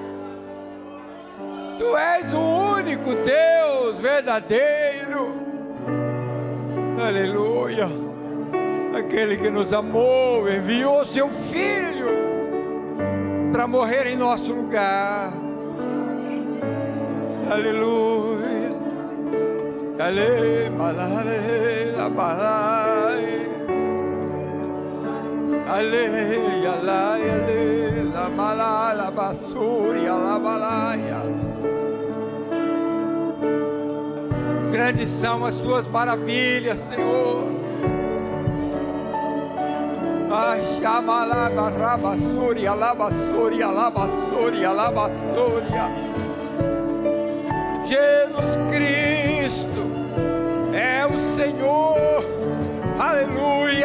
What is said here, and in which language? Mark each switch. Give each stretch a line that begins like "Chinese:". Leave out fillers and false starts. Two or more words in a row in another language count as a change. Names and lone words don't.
Portuguese: Tu és o único Deus verdadeiro. Aleluia. Aquele que nos amou, enviou seu Filho para morrer em nosso lugar. Aleluia. Ale, malale, la balai. Ale, alai, ale, la malai, la basúria, la balaia. Grandes são as tuas maravilhas, Senhor. Chamala, barrabassúria, labassúria, labassúria, labassúria. Jesus Cristo é o Senhor, aleluia.